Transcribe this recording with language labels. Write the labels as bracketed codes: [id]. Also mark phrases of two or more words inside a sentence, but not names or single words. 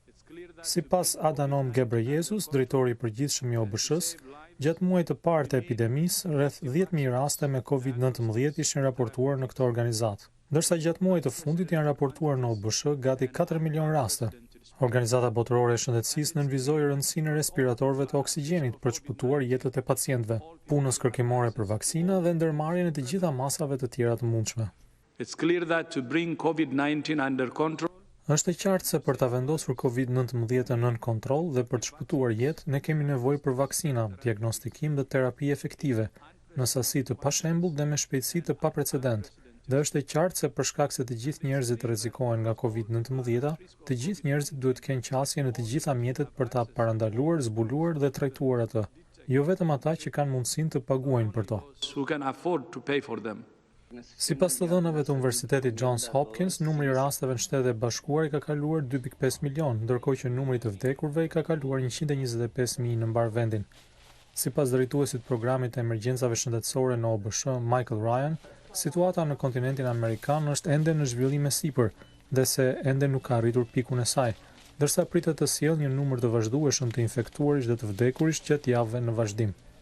[sq] Sipas Adhanom Ghebreyesus, drejtori i përgjithshëm i OBSH-s, gjatë muajit të parë të epidemisë, rreth 10.000 raste me COVID-19 ishin raportuar në këtë organizatë, ndërsa gjatë muajit të fundit janë raportuar në OBSH gati 4 milion raste. Organizata Botërore e Shëndetësisë nënvizoi rëndësinë e respiratorëve të oksigjenit për të shpëtuar jetët e pacientëve, punës kërkimore për vaksina dhe ndërmarrjen e të gjitha masave të tjera të mundshme. [en] It's clear that to bring COVID-19 under control. [sq] Është e qartë se për ta vendosur COVID-19 nën kontroll dhe për të shpëtuar jetë, ne kemi nevojë për vaksina, diagnostikim dhe terapi efektive, në sasi të pashembull dhe me shpejtësi të paprecedent. Dhe është e qartë se për shkak se të gjithë njerëzit rrezikohen nga COVID-19, të gjithë njerëzit duhet të kenë qasje në të gjitha mjetet për ta parandaluar, zbuluar dhe trajtuar atë, jo vetëm ata që kanë mundësinë të paguajnë për to. [en] Who can afford to pay for them. [sq] Sipas të dhënave të Universitetit Johns Hopkins, numri i rasteve në Shtetet e Bashkuara i ka kaluar 2.5 milion, ndërkohë që numri të vdekurve i ka kaluar 125.000 në mbar vendin. Sipas drejtuesit programit të emergjencave shëndetësore në OBSH, Michael Ryan, situata në kontinentin amerikan është ende në zhvillim e sipër dhe se ende nuk ka arritur pikun e saj, ndërsa pritet të sjellë një numër të vazhdueshëm të infektuarish dhe të vdekurish gjatë javëve në vazhdim.